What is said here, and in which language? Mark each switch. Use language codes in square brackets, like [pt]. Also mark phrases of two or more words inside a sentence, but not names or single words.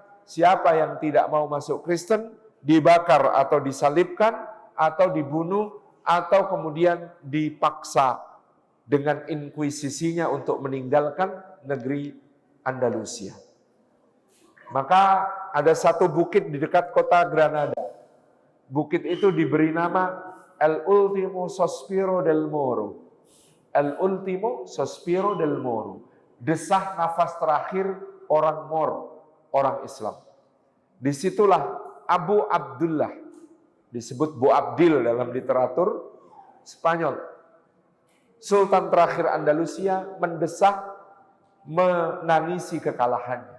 [id] Siapa yang tidak mau masuk Kristen dibakar atau disalibkan atau dibunuh atau kemudian dipaksa dengan inkuisisinya untuk meninggalkan negeri Andalusia. Maka ada satu bukit di dekat kota Granada. Bukit itu diberi nama El Último Sospiro del Moro. El Último Sospiro del Moro. Desah nafas terakhir orang Moro, orang Islam. Disitulah Abu Abdullah, disebut Bu Abdil dalam literatur Spanyol, Sultan terakhir Andalusia, mendesah, menangisi kekalahannya.